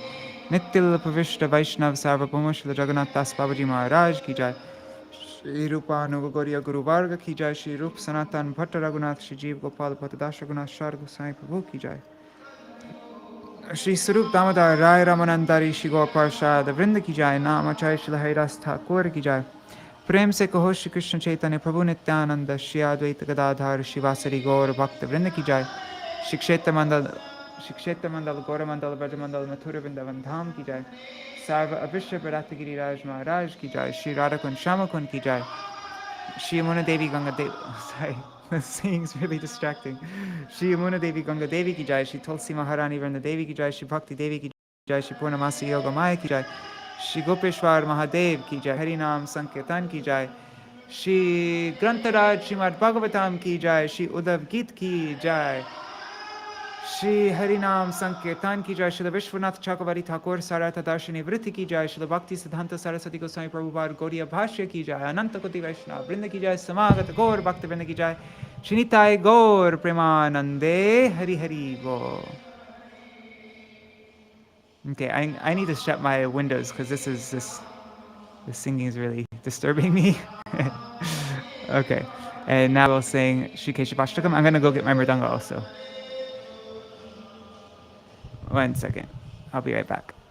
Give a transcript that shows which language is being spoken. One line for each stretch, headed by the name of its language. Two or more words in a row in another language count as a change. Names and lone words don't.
Hindi: नित्यल प्रविष्ट वैष्णव सार्वभौम श्रील जगन्नाथ दास बाबाजी महाराज की जय. श्री रूप नुवगोरिया गुरु वर्ग की जय। श्री रूप सनातन भट्ट रघुनाथ श्री जीव गोपाल भट्टदास रघुनाथ शर गोस्वामी प्रभु की जय. श्री सरूप दामोदर राय रामानन्दरी श्री गौर पार्षद वृन्द की जय. नामाचार्य श्रील हरिदास ठाकुर की जय. प्रेम से कहो श्री कृष्ण चैतन्य प्रभु नित्यानंद श्री अद्वैत गदाधर शिवासरी गौर भक्त वृंद की जाय। श्री क्षेत्र मंडल गौर मंडल ब्रज मंडल मथुर वृंदावन धाम की जाय। सर्व अविश्य बरात गिरिराज महाराज की जाय। श्री राधा कुंड श्याम कुंड की जाय। श्री यमुना देवी गंगा देवी,
English: sorry, the singing's really distracting.
Hindi: श्री यमुना देवी गंगा देवी की जाय। श्री तुलसी महारानी वृंद देवी की जाय। श्री भक्ति देवी की जाय। श्री पूर्णमासी योग माया की जाय। श्री गोपेश्वर महादेव की जय। हरि नाम संकीर्तन की जय। श्री ग्रंथराज श्रीमद् भागवतम की जय। श्री उद्धव गीत की जय। श्री हरिनाम संकीर्तन की जय, श्रील विश्वनाथ चक्रवर्ती ठाकुर सारार्थ-दर्शिनी वृत्ति की जय, श्रील भक्तिसिद्धान्त सरस्वती गोस्वामी प्रभुपाद गौडीय भाष्य की जय, अनन्त कोटि वैष्णव वृन्द की जय, समागत गौर भक्त वृन्द की जय, शिनिताई गौर प्रेमानन्दे हरि हरि बो.
English: Okay, I need to shut my windows because this singing is really disturbing me. Okay, and now we'll sing Shri Keshavashtakam. I'm gonna go get my mridanga also. 1 second. I'll be right back.